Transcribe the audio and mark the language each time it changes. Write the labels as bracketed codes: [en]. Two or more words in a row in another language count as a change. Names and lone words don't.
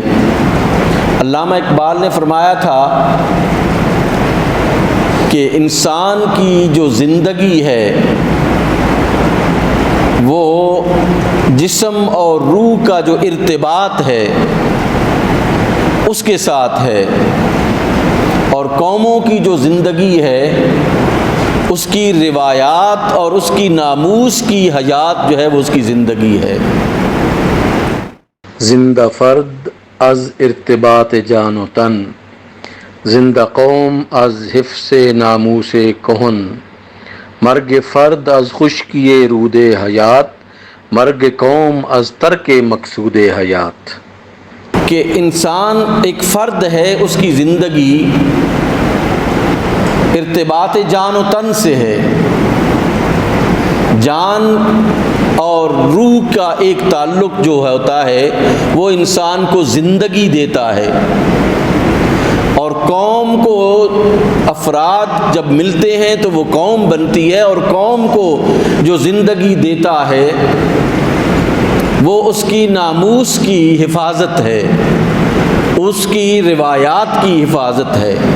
[ur] علامہ اقبال نے فرمایا تھا کہ انسان کی جو زندگی ہے وہ جسم اور روح کا جو ارتباط ہے اس کے ساتھ ہے، اور قوموں کی جو زندگی ہے اس کی روایات اور اس کی ناموس کی حیات جو ہے وہ اس کی زندگی ہے۔ [fa] زندہ فرد از ارتباط جان و تن، زندہ قوم از حفظ ناموس کہن، مرگ فرد از خشکی رود حیات، مرگ قوم از ترک مقصود حیات۔ [ur] کہ انسان ایک فرد ہے، اس کی زندگی [fa] ارتباط جان و تن [ur] سے ہے۔ جان اور روح کا ایک تعلق جو ہوتا ہے وہ انسان کو زندگی دیتا ہے، اور قوم کو افراد جب ملتے ہیں تو وہ قوم بنتی ہے، اور قوم کو جو زندگی دیتا ہے وہ اس کی ناموس کی حفاظت ہے، اس کی روایات کی حفاظت ہے۔